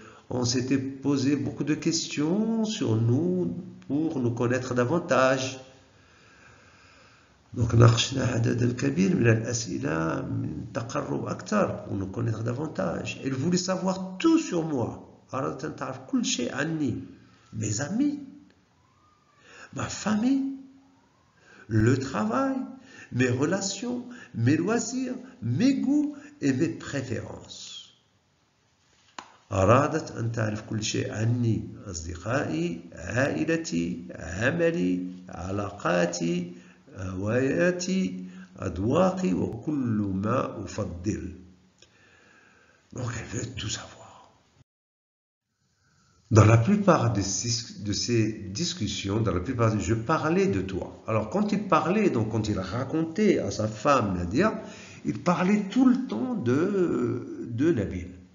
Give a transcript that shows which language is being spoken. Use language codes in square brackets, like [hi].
[fr] On s'était posé beaucoup de questions sur nous pour nous connaître davantage. [ar] Donc, ناقشنا عدد كبير من الأسئلة من تقرب أكثر [fr] pour nous connaître davantage. Elle voulait savoir tout sur moi. [ar] أردت أن تعرف كل شيء عني. [fr] Mes amis, ma famille, le travail, mes relations, mes loisirs, mes goûts et mes préférences. [ar] أرادت أن تعرف كل شيء عني. أصدقائي، عائلتي، عملي، علاقاتي، هواياتي، أذواقي وكل ما أفضل. [fr] Donc elle veut tout savoir. Dans la plupart de ces discussions, je parlais de toi. Alors quand il parlait, donc quand il racontait à sa femme Nadia, il parlait tout le temps de Nabil.